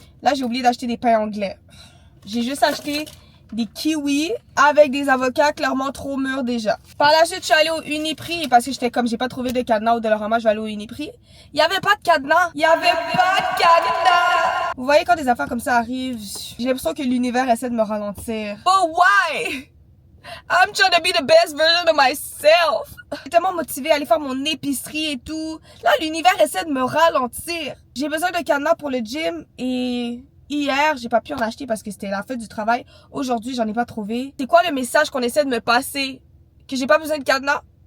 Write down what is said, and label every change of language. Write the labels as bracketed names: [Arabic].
[French] Là, j'ai oublié d'acheter des pains anglais. J'ai juste acheté des kiwis avec des avocats clairement trop mûrs déjà. Par la suite, je suis allée au Uniprix parce que j'étais comme j'ai pas trouvé de cadenas au Dollarama, je vais aller au Uniprix. Il y avait pas de cadenas. Il y avait pas de cadenas. Vous voyez quand des affaires comme ça arrivent, j'ai l'impression que l'univers essaie de me ralentir. [English] But why? I'm trying to be the best version of myself. [French] J'étais tellement motivée à aller faire mon épicerie et tout. Là, l'univers essaie de me ralentir. J'ai besoin de cadenas pour le gym et hier, j'ai pas pu en acheter parce que c'était la fête du travail. Aujourd'hui, j'en ai pas trouvé. C'est quoi le message qu'on essaie de me passer? Que j'ai pas besoin de cadenas?